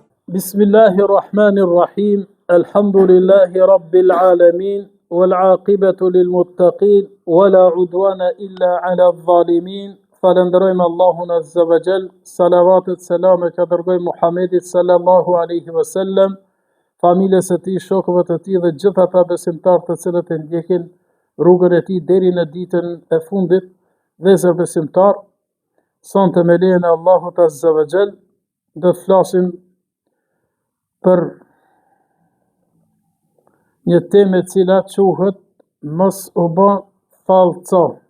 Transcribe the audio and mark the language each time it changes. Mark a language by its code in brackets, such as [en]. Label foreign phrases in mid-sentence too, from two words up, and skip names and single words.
[ar] بسم الله الرحمن الرحيم. الحمد لله رب العالمين. والعاقبة للمتقين. ولا عدوان إلا على الظالمين. [sq] Falenderojmë Allahun [ar] عز وجل. [sq] Salavatet selame ka dërgojmë Muhamedit [ar] صلى الله عليه وسلم, [sq] familjes së tij, shokëve të tij dhe gjithë ata besimtarë të cilët e ndjekin rrugën e tij deri në ditën e fundit. Vëllezër besimtar, sonte me lejen e Allahut [ar] عز وجل [sq] do të flasim për një temë e cila quhet mos u bë fallco.